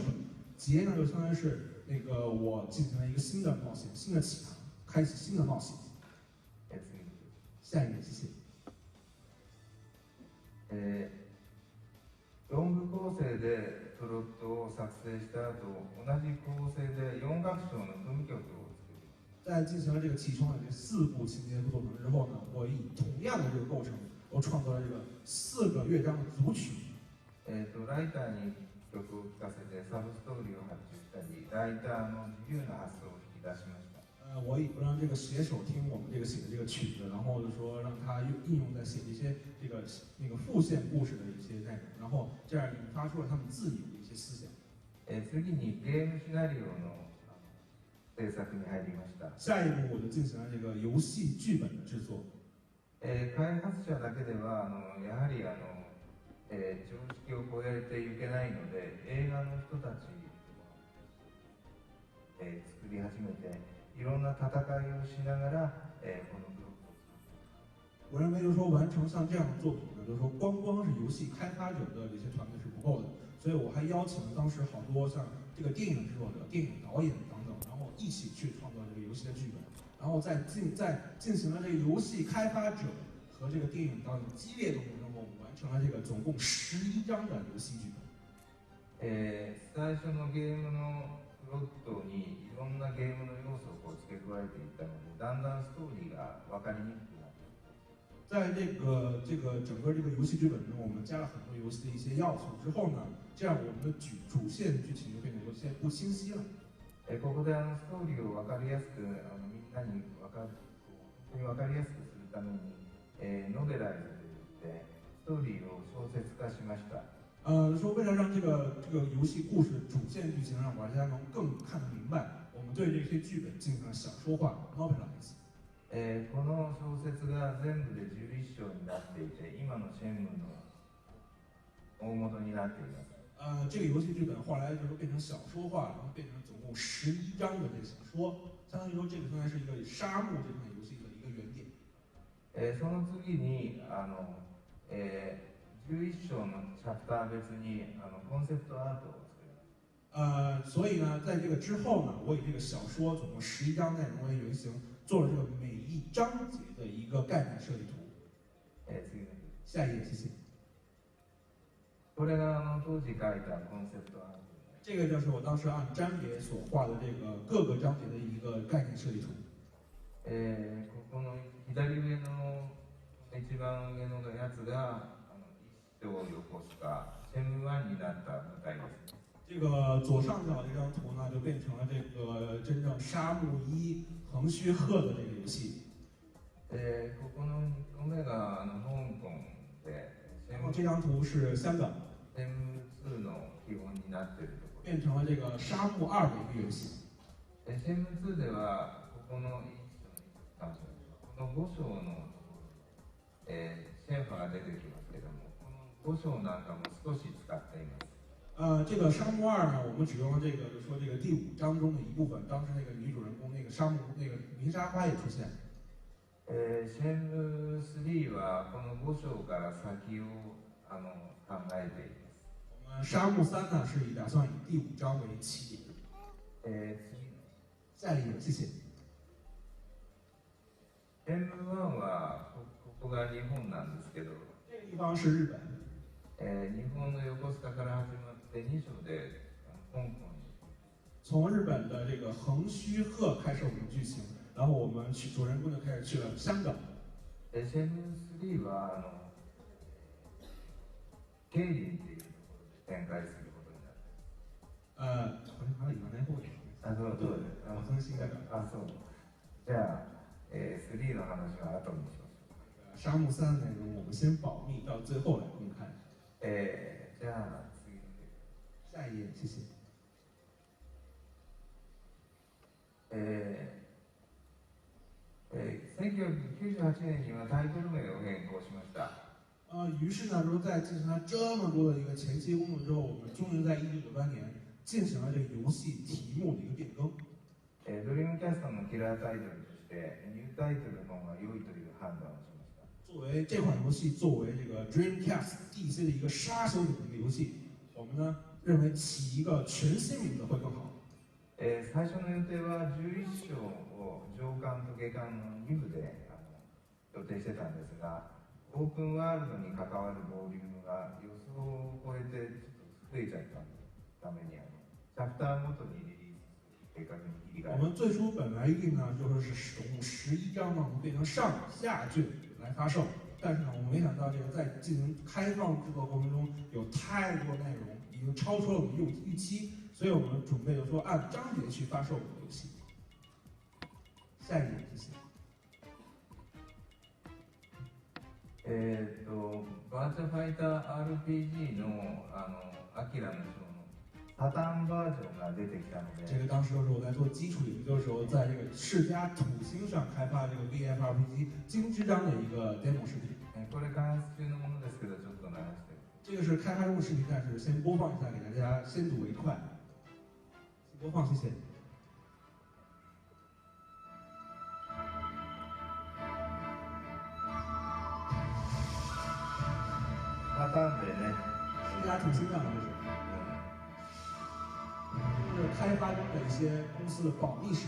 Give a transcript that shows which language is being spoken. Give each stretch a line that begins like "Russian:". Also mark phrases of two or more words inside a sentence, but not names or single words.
Chinese: 结呢就相当于是那个我进行了一个新的冒险，新的启航，开启新的冒险。下一个，谢谢。
Japanese: 4部構成でプロットを作成した後、同じ構成で4楽章の組曲を作ります。
Chinese: 在进行了这个起承转结四部情节构成之后呢，我以同样的这个构成，我创作了这个4个乐章的组曲。
Japanese: ライターに曲を聴かせてサブストーリーを発注したり、ライターの自由な発想を引き出しました。
Chinese: 我让这个写手听我们这个写的这个曲子，然后就说让他应用在写一些这个那个副线故事的一些内容，然后这样引发出了他们自己的一些思想。
Japanese: 次にゲームシナリオの制作に入りました。
Chinese: 下一步我就进行了这个遊戏剧本的制作。
Japanese: 開発者だけではやはり常識を超えていけないので、映画の人たちを作り始めて、いろんな戦いをしながらこのブロックを作って。
Chinese: 我认为就是说完成像这样的作品呢，就是说光是游戏开发者的这些团队是不够的，所以我还邀请了当时好多像这个电影制作者、电影导演等等，然后一起去创作这个游戏的剧本，然后在进行了这个游戏开发者和这个电影导演激烈斗争中，我们完成了这个总共11章的游戏剧本。
Japanese: 最初のゲームのプロットにいろんなゲームの要素を付け加えていったので、だんだんストーリーが分かりにくくなって。
Chinese: 在这个整个这个游戏剧本中，我们加了很多游戏的一些要素之后呢，这样我们的主线剧情就变得有些不清晰了。
Japanese: ここでストーリーを分かりやすくみんなに本当に分かりやすくするために、ノベライズといってストーリーを小説化しました。
Chinese: 说为了让这个游戏故事主线剧情让玩家能更看得明白，我们对这些剧本进行了小说化 （novelize）。
Japanese: この小説が全部で11章になっていて、今のシェンムの大元になっています。
Chinese: 这个游戏剧本后来就是变成小说化，然后变成总共11章的这个小说，相当于说这个应该是一个沙漠这款游戏的一个原点。
Japanese: その次に11章のチャプター別にコンセプトアートを作ります。
Chinese: 所以呢，在这个之后呢，我以这个小说总共11章内容为原型，做了这个每一章节的一个概念设计图。下一页，谢谢。
Japanese: これが当時描いたコンセプトアート。
Chinese: 这个就是我当时按章节所画的这个各个章节的一个概念設計圖。
Japanese: ここの左上の一番上のやつが一章横須賀シェンム1になった舞台です。
Chinese: 这个左上角这张图呢，就变成了这个真正沙漠一横须贺的这个游戏。
Japanese: ここの2個目が香港で、
Chinese: 然后这张图是香港。
Japanese: シェンム2の基本になっているところ。
Chinese: 变成了这个沙漠2的一个游戏。
Japanese: シェンム2ではここのこの5章のところ、シェンファが出てきますけども、この 5章なんかも少し使っています。
Chinese: 这个沙漠二呢，我们只用了这个，就说这个第5章中的一部分，当时那个女主人公那个沙漠那个鸣沙花也出现。
Japanese: シェンム3はこの5章から先を考えています。
Chinese: 我们沙漠3呢是打算以第5章为起点。下一页，谢谢。
Japanese: シェンム1はここが日本なんですけど、
Chinese: 这个地方是日本。
Japanese: 日本の横須賀から始まって2章で香港に。
Chinese: 从日本的这个横须贺开始我们剧情，然后我们主人公就开始去了香港。
Japanese: シェンム3はゲイリンっていうところで展開することになってます。
Chinese: 好像还有原来后面。
Japanese: そうです。
Chinese: 我更新的。
Japanese: そう。じゃあ、3の話は後にしましょう。
Chinese: 沙漠3的内容我们先保密，到最后来公开。
Japanese: じゃあ次の
Chinese: 下一页，谢谢。
Japanese: 1998年にはタイトル名を変更しました。
Chinese: 于是呢，就是在进行了这么多的一个前期工作之后，我们终于在1998年进行了这个游戏题目的一个变更。
Japanese: ドリームキャストのキラータイトルとしてニュータイトルの方が良いという判断をしました。
Chinese: 作为这款游戏作为这个 Dreamcast DC 的一个杀手锏的一个游戏，我们呢认为起一个全新名字会更好。
Japanese: 最初の予定は11章を上巻と下巻の2部で予定してたんですが、オープンワールドに関わるボリュームが予想を超えてちょっと増えちゃったためにチャプターごとにリリース計画に切り替え。
Chinese: 我们最初本来预定呢就是从11章呢，我们变成上下卷来发售，但是呢，我们没想到这个在进行开放制作过程中有太多内容，已经超出了我们预期。所以我们准备就说按章节去发售我们的游戏。下一页，谢谢。
Japanese: バーチャファイター RPG のアキラの章のサターンバージョンが出てきたので。
Chinese: 这个当时就是我在做基础研究的时候，在这个世嘉土星上开发这个 VFRPG 金之章的一个 demo 视频。
Japanese: これ開発中のものですけど、ちょっと流して。
Chinese: 这个是开发中的视频，但是先播放一下，给大家先睹为快。播放，谢谢。
Japanese: サターンでね。
Chinese: 世嘉土星上的这是开发中的一些公司的保密视频。